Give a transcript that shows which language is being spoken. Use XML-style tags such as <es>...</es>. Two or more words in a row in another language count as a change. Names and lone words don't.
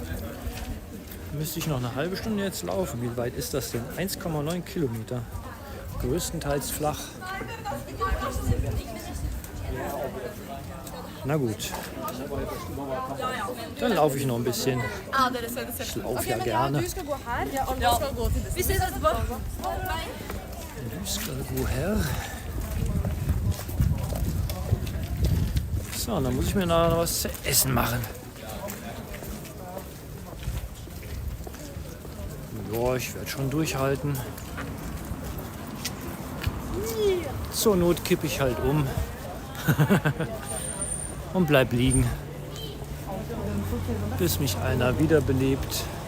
<de>Müsste ich noch eine halbe Stunde jetzt laufen? Wie weit ist das denn? 1,9 Kilometer. größtenteils flach. Na gut, dann laufe ich noch ein bisschen. Ich laufe ja gerne.</de> <no>Du skal gå her, og alle skal gå til det. Vi ses etterpå. Du skal gå her.</no> <de>So, dann muss ich mir noch was zu essen machen. Ja, ich werde schon durchhalten. Zur Not kippe ich halt um und bleib liegen, bis mich einer wiederbelebt.</de>